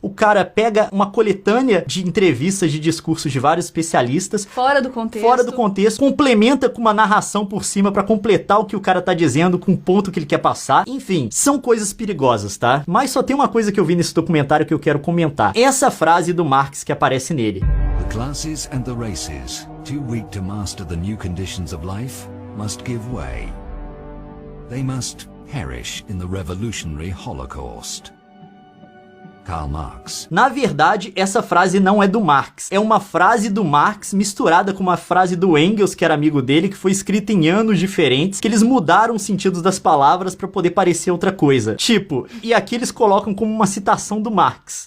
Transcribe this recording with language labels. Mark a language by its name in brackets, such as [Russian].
[Portuguese] O cara pega uma coletânea de entrevistas de discursos de vários especialistas fora do contexto, complementa com uma narração por cima pra completar o que o cara tá dizendo com o ponto que ele quer passar. Enfim, são coisas perigosas, tá? Mas só tem uma coisa que eu vi nesse documentário que eu quero comentar. Essa frase do Marx que aparece nele. [English] The classes and the races, too weak to master the new conditions of life, must give way. They must perish in the revolutionary Holocaust. Karl Marx. [Portuguese] Na verdade, essa frase não é do Marx. É uma frase do Marx misturada com uma frase do Engels, que era amigo dele, que foi escrita em anos diferentes, que eles mudaram os sentidos das palavras pra poder parecer outra coisa. Tipo, e aqui eles colocam como uma citação do Marx.